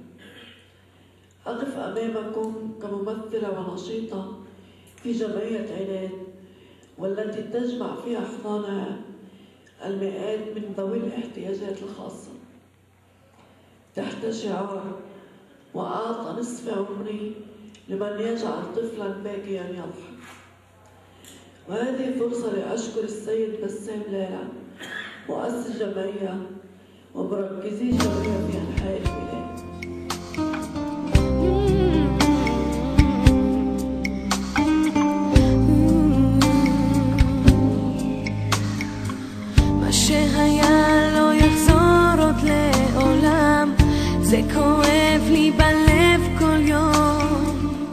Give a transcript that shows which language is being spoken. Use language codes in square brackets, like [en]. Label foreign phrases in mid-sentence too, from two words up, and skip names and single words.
[ar] أقف أمامكم كممثلة ونشيطة في جمعية عناد، والتي تجمع في أحضانها المئات من ذوي الاحتياجات الخاصة تحت شعار وأعطى نصف عمري لمن يجعل طفلا باكيا يضحك. وهذه فرصة لأشكر السيد بسام لالع مؤسس الجمعية ومركزي الجمعية في أنحاء البلاد. [he] מה שהיה לא יחזור עוד לעולם, זה כואב לי בלב כל יום.